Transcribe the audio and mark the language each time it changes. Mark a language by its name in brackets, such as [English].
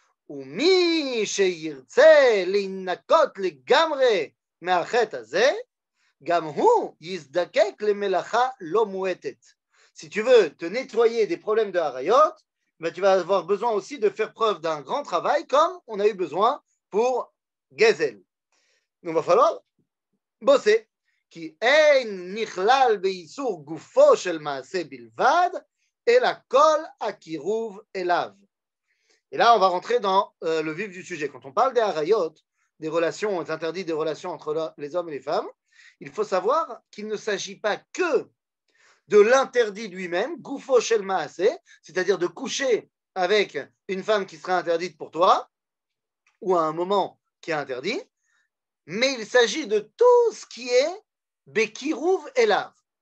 [Hebrew] ומי שירצה להינקות לגמרי מהחטא הזה, גם הוא יזדקק למלאכה לא מועטת. [French] Si tu veux te nettoyer des problèmes de harayot, ben tu vas avoir besoin aussi de faire preuve d'un grand travail comme on a eu besoin pour Gezel. Donc il va falloir bosser. [Hebrew] כי אין נכלל באיסור גופו של מעשה בלבד, אלא כל הקירוב אליו. [French] Et là, on va rentrer dans le vif du sujet. Quand on parle des harayot, des relations, des interdits des relations entre les hommes et les femmes, il faut savoir qu'il ne s'agit pas que de l'interdit lui-même, [Hebrew] goufo shel maaseh, [French] c'est-à-dire de coucher avec une femme qui serait interdite pour toi, ou à un moment qui est interdit, mais il s'agit de tout ce qui est bekirouv elav.